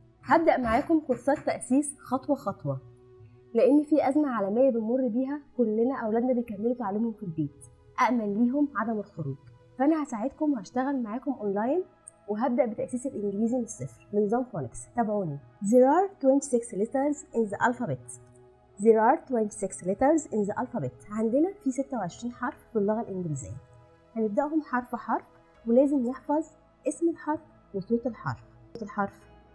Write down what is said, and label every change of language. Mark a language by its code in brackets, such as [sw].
[ar] هبدأ معاكم كورسات تأسيس خطوة خطوة، لأن في أزمة عالمية بنمر بيها كلنا. أولادنا بيكملوا تعليمهم في البيت، أأمن ليهم عدم الخروج. فأنا هساعدكم وهشتغل معاكم أونلاين، وهبدأ بتأسيس الإنجليزي من الصفر بنظام فونكس. تابعوني. [en] There are 26 letters in the alphabet. There are 26 letters in the alphabet. [ar] عندنا في 26 حرف في اللغة الإنجليزية. هنبدأهم حرف حرف، ولازم نحفظ اسم الحرف وصوت الحرف.